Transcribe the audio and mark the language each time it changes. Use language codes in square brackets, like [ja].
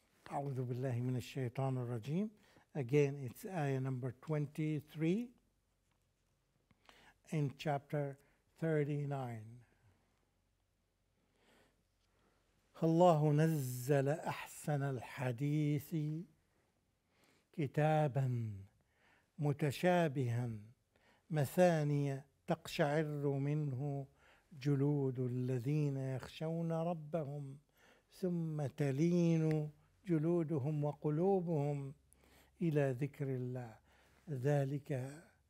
[ar] أعوذ بالله من الشيطان الرجيم. [en] Again, it's ayah number 23 in chapter 39. [ar] الله نزل أحسن الحديث كتابا متشابها مثانية تقشعر منه جلود الذين يخشون ربهم ثم تلين جلودهم وقلوبهم إلى ذكر الله ذلك